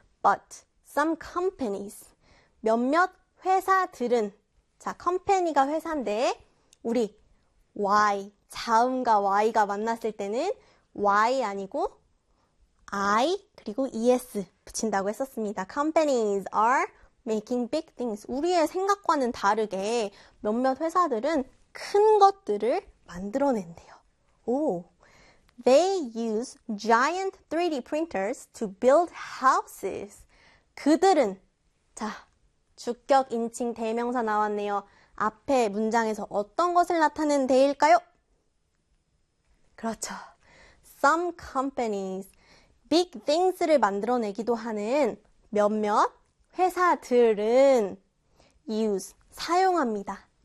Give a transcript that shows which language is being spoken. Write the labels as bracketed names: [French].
[English] But some companies. [Korean] 몇몇 회사들은, 자, company가 회사인데, 우리 why, 자음과 y가 만났을 때는 y 아니고 i 그리고 es 붙인다고 했었습니다. [English] Companies are making big things. [Korean] 우리의 생각과는 다르게 몇몇 회사들은 큰 것들을 만들어낸대요. 오. [English] They use giant 3D printers to build houses. [Korean] 그들은, 자, 주격, 인칭, 대명사 나왔네요. 앞에 문장에서 어떤 것을 나타낸 대일까요? 그렇죠. Some companies, big things를 만들어내기도 하는 몇몇 회사들은 use, 사용합니다.